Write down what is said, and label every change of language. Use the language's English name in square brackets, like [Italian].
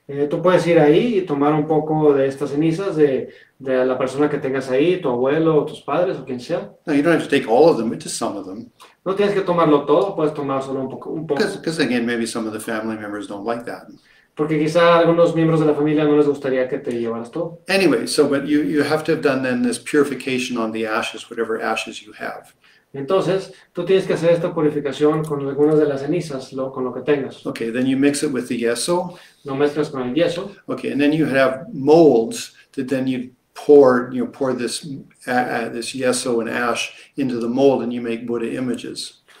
[Spanish] Tú puedes ir ahí y tomar un poco de estas cenizas de la persona que tengas ahí, tu abuelo o tus padres o quien sea. [English] No, you don't have to take all of them, but just some of them. [Spanish] No tienes que tomarlo todo, puedes tomar solo un poco. [English] Because again, maybe some of the family members don't like that. [Spanish] Porque quizá a algunos miembros de la familia no les gustaría que te llevaras todo. [English] Anyway, but you have to have done then this purification on the ashes, whatever ashes you have. [Spanish] Entonces, tú tienes que hacer esta purificación con algunas de las cenizas, con lo que tengas. [English] Okay, then you mix it with the yeso. [Spanish] Lo mezclas con el yeso. [English] Okay, and then you have molds that then you pour this yeso and ash into the mold, and you make Buddha images.